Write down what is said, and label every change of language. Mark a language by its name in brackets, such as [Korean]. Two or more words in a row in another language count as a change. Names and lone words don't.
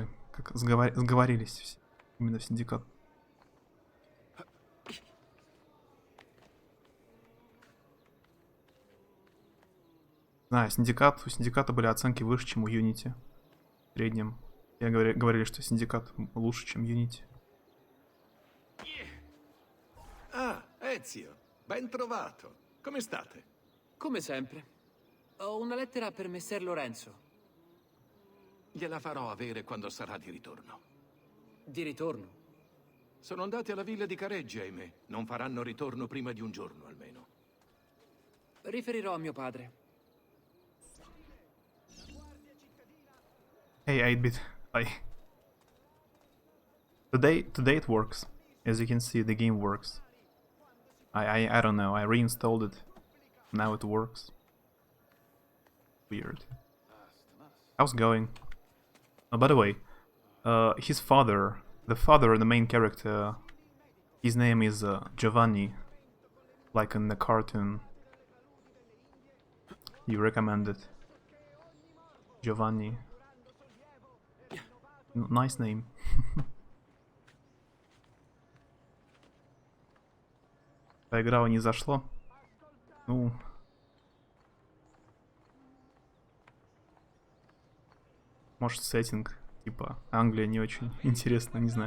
[Russian] Как сговорились все. Именно в Синдикат. У Синдиката были оценки выше, чем у Unity. В среднем. Говорили, что Синдикат лучше, чем Unity. [Italian] Ah, Ezio, ben trovato. Come state? Come sempre. Ho una lettera per Messer Lorenzo. Gliela farò avere quando sarà di ritorno. Di ritorno? Sono andati alla villa di Careggi, ahimè. Non faranno ritorno prima di un giorno, almeno. Riferirò a mio padre. [English] Hey, 8-bit. Hi. Today it works. As you can see, the game works. I don't know, I reinstalled it. Now it works. Weird. How's it going? Oh, by the way, his father, the main character, his name is Giovanni, like in the cartoon. You recommend it. Giovanni. Nice name. [Russian] Поиграла, не зашло. Ну... Может, сеттинг, типа, Англия не очень интересно, не знаю.